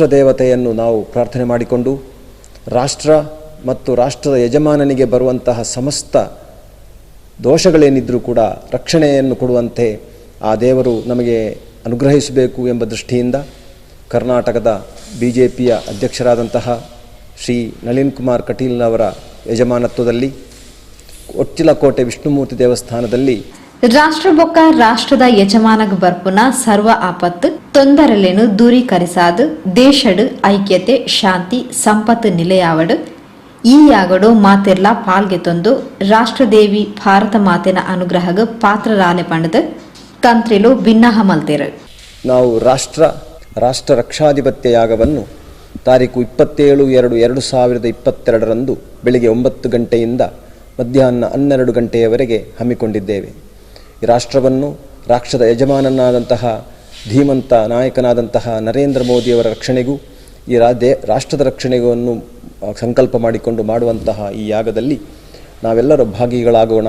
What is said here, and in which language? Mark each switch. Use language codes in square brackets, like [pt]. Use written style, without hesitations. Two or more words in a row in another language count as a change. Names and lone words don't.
[kn] ದೇವತೆಯನ್ನು ನಾವು ಪ್ರಾರ್ಥನೆ ಮಾಡಿಕೊಂಡು, ರಾಷ್ಟ್ರ ಮತ್ತು ರಾಷ್ಟ್ರದ ಯಜಮಾನನಿಗೆ ಬರುವಂತಹ ಸಮಸ್ತ ದೋಷಗಳೇನಿದ್ರೂ ಕೂಡ ರಕ್ಷಣೆಯನ್ನು ಕೊಡುವಂತೆ ಆ ದೇವರು ನಮಗೆ ಅನುಗ್ರಹಿಸಬೇಕು ಎಂಬ ದೃಷ್ಟಿಯಿಂದ ಕರ್ನಾಟಕದ ಬಿಜೆಪಿಯ ಅಧ್ಯಕ್ಷರಾದಂತಹ ಶ್ರೀ ನಳಿನ್ ಕುಮಾರ್ ಕಟೀಲ್ನವರ ಯಜಮಾನತ್ವದಲ್ಲಿ ಉಚ್ಚಿಲಕೋಟೆ ವಿಷ್ಣುಮೂರ್ತಿ ದೇವಸ್ಥಾನದಲ್ಲಿ [tcy] ರಾಷ್ಟ್ರ ಬೊಕ್ಕ ರಾಷ್ಟ್ರದ ಯಜಮಾನಗ ಬರ್ಪುನ ಸರ್ವ ಆಪತ್ತು ತೊಂದರೆಲೇನು ದೂರೀಕರಿಸಾದು ದೇಶಡು ಐಕ್ಯತೆ, ಶಾಂತಿ, ಸಂಪತ್ತು ನಿಲೆಯಾವಡು ಈ ಯಾಗಡು ಮಾತೆರ್ಲ ಪಾಲ್ಗೆ ತಂದು ರಾಷ್ಟ್ರದೇವಿ ಭಾರತ ಮಾತೆನ ಅನುಗ್ರಹಗ ಪಾತ್ರರಾಲೆ ಪಂಡದು ತಂತ್ರಿಲು ಭಿನ್ನಹ ಮಲ್ತೇರು. [kn] ನಾವು ರಾಷ್ಟ್ರ ರಕ್ಷಾಧಿಪತ್ಯ ಯಾಗವನ್ನು ತಾರೀಕು 27/2/2022 ಬೆಳಿಗ್ಗೆ 9 ಗಂಟೆಯಿಂದ ಮಧ್ಯಾಹ್ನ 12 ಗಂಟೆಯವರೆಗೆ ಹಮ್ಮಿಕೊಂಡಿದ್ದೇವೆ. ಈ ರಾಷ್ಟ್ರವನ್ನು ರಾಷ್ಟ್ರದ ಯಜಮಾನನಾದಂತಹ ಧೀಮಂತ ನಾಯಕನಾದಂತಹ ನರೇಂದ್ರ ಮೋದಿಯವರ ರಕ್ಷಣೆಗೂ ಈ ರಾಷ್ಟ್ರದ ರಕ್ಷಣೆಗೂ ಸಂಕಲ್ಪ ಮಾಡಿಕೊಂಡು ಮಾಡುವಂತಹ ಈ ಯಾಗದಲ್ಲಿ ನಾವೆಲ್ಲರೂ ಭಾಗಿಗಳಾಗೋಣ.